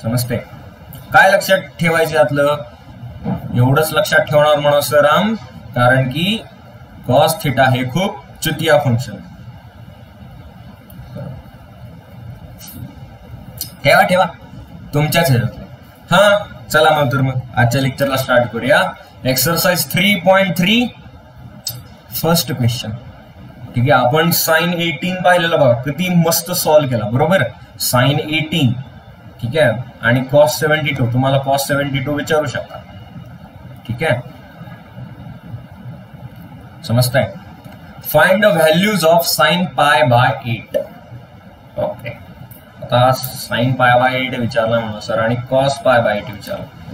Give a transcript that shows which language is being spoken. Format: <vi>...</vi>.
<mr>समजते काय लक्षात ठेवायचं यातलं, एवढंच लक्षात ठेवणार म्हणा सर राम, कारण की कॉस थिटा हे खूप चुतिया फंक्शन. ठेवा तुमच्याच ह्याच्यातलं. हा चला मग आजच्या लेक्चरला स्टार्ट करूया.</mr> <en>Exercise 3.3 first question.</en> <mr>ठीक आहे, आपण साइन 18 पाहिलेलं बघा, किती मस्त सॉल्व्ह केला, बरोबर. साइन 18 ठीक आहे, आणि कॉस 72, तुम्हाला कॉस 72 विचारू शकता. ठीक आहे, समजताय.</mr> <en>Find the values of sine π/8.</en> <mr>Okay, आता साइन π/8 विचारला म्हणून सर, आणि कॉस π/8 विचारला.</mr>